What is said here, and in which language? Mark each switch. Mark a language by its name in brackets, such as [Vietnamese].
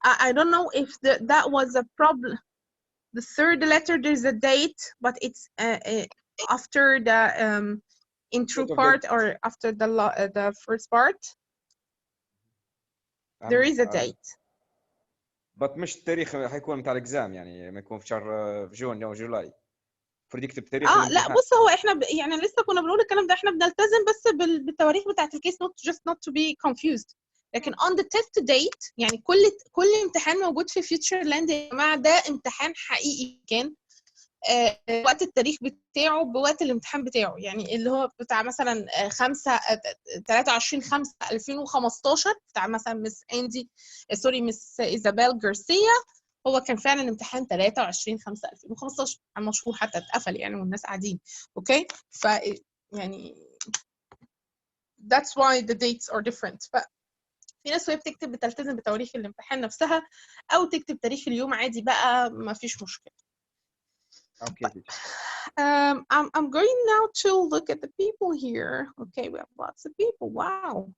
[English] I don't know if that was a problem. The third letter, there's a date, but it's after the intro part or after the first part. There is a date. [Arabic] but مش التاريخ حيكون متاع الاكزام يعني ما يكون في شهر في جون او جولاي. المفروض يكتب تاريخ الامتحان. لا بص، هو احنا يعني لسه كنا بنقول الكلام ده، احنا بنلتزم بس بالتواريخ بتاعت الكيس [English] not to be confused. [Arabic] لكن [English] on the test date [Arabic] يعني كل امتحان موجود في فيوتشر لاند يا جماعه ده امتحان حقيقي كان وقت التاريخ بتاعه بوقت الامتحان بتاعه، يعني اللي هو بتاع مثلا 23/5/2015 بتاع مثلا مس اندي سوري مس ايزابيل جارسيا، هو كان فعلا امتحان 23/5/2015 مشهور حتى اتقفل يعني والناس قاعدين. اوكي ف يعني [English] that's why the dates are different. [Arabic] في ناس وهي بتكتب بتلتزم بتواريخ الامتحان نفسها او تكتب تاريخ اليوم عادي بقى ما فيش مشكله. [English] Okay. I'm going now to look at the people here. Okay, we have lots of people. Wow.